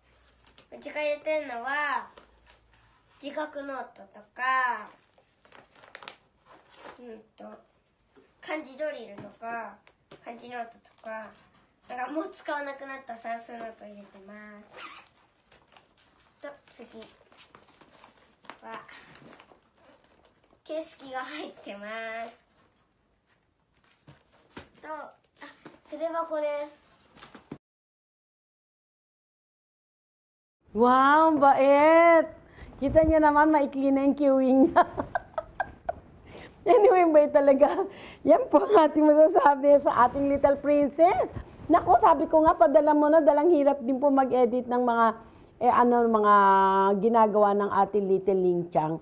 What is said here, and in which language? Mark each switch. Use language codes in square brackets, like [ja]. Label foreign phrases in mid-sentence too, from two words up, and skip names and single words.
[ja] うちが入れてるのは自覚ノートとか漢字ドリルとか漢字ノートとか、なんかもう使わなくなった算数ノート入れてます。と次は形式が入ってます。と筆箱です。 [tl] Wow, ang bait! Kita niya naman, maikli na yung queuing niya. Anyway, bait talaga. Yan po ang ating masasabi sa ating Little Princess. Naku, sabi ko nga, padala mo na, dalang hirap din po mag-edit ng mga, mga ginagawa ng ating Little Lingchang.